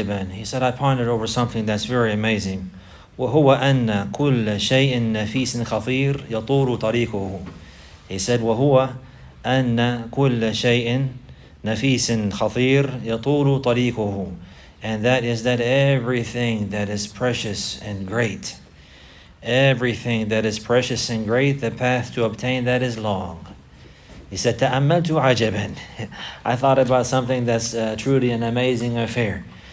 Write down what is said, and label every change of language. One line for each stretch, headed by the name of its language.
English: He said, I pondered over something that's very amazing.
Arabic: وهو أن كل شيء نفيس خطير يطول طريقه.
English: He said,
Arabic: وهو أن كل شيء نفيس خطير يطول طريقه.
English: And that is that everything that is precious and great, everything that is precious and great, the path to obtain that is long. He said,
Arabic: ta'ammaltu ajaban.
English: I thought about something that's truly an amazing affair.